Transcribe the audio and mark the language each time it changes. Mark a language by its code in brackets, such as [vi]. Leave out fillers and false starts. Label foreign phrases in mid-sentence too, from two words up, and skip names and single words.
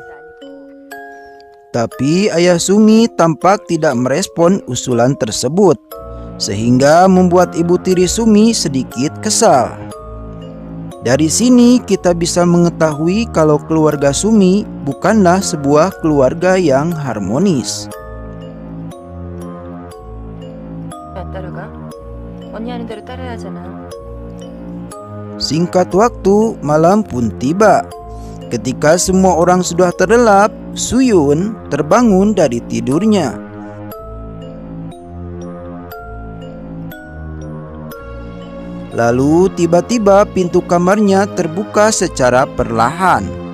[id] Tapi ayah Sumi tampak tidak merespon usulan tersebut, sehingga membuat ibu tiri Sumi sedikit kesal. Dari sini kita bisa mengetahui kalau keluarga Sumi bukanlah sebuah keluarga yang harmonis. [ko] 따라가? 언니 하는 대로 따라야 하잖아. [id] Singkat waktu, malam pun tiba. Ketika semua orang sudah terlelap, Suyun terbangun dari tidurnya. Lalu tiba-tiba pintu kamarnya terbuka secara perlahan.